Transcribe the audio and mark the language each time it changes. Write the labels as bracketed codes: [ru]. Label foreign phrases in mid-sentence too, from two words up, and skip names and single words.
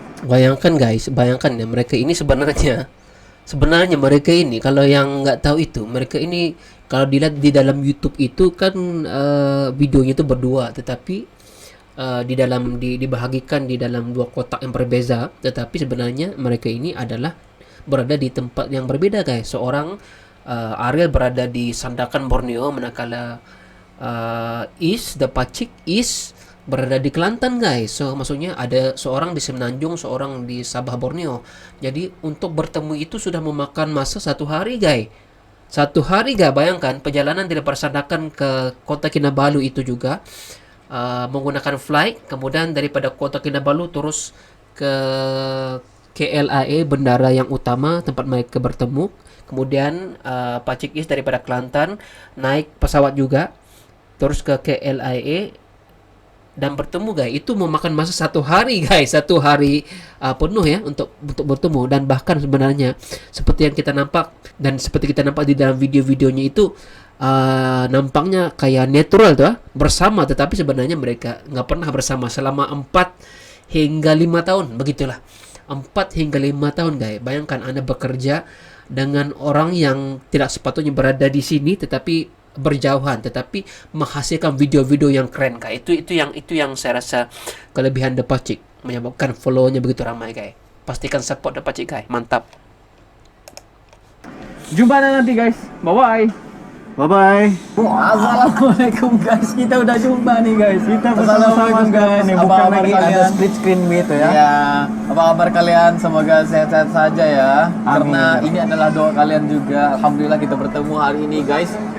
[id] Bayangkan ya mereka ini sebenarnya mereka ini kalau yang nggak tahu itu mereka ini kalau dilihat di dalam YouTube itu kan videonya itu berdua, tetapi dibahagikan di dalam dua kotak yang berbeda, tetapi sebenarnya mereka ini adalah berada di tempat yang berbeda guys. Seorang Ariel berada di Sandakan Borneo, manakala The Pacik berada di Kelantan guys. So maksudnya ada seorang di Semenanjung, seorang di Sabah Borneo. Jadi untuk bertemu itu sudah memakan masa 1 hari guys. 1 hari guys, bayangkan perjalanan dari Sandakan ke Kota Kinabalu itu juga menggunakan flight, kemudian daripada Kota Kinabalu terus ke KLIA, bandara yang utama tempat mereka bertemu. Kemudian Pacik daripada Kelantan naik pesawat juga terus ke KLIA dan bertemu guys. Itu memakan masa 1 hari guys, 1 hari penuh ya untuk bertemu. Dan bahkan sebenarnya seperti yang kita nampak dan seperti kita nampak di dalam video-videonya itu nampaknya kayak natural tuh bersama, tetapi sebenarnya mereka nggak pernah bersama selama 4 hingga 5 tahun begitulah. 4 hingga 5 tahun guys. Bayangkan Anda bekerja dengan orang yang tidak sepatutnya berada di sini tetapi berjauhan, tetapi menghasilkan video-video yang keren guys. Itu yang saya rasa kelebihan The Pacik, menyebabkan follow-nya begitu ramai guys. Pastikan support The Pacik guys. Mantap. jumpa nanti guys. Bye-bye. Bye-bye. Assalamualaikum guys. Kita udah jumpa nih guys. Kita bersama-sama guys. Ini bukan lagi ada [en] split screen [id] gitu ya. Ya, apa kabar kalian? Semoga sehat-sehat saja ya. Amin. Karena ini adalah doa kalian juga. Alhamdulillah kita bertemu hari ini guys.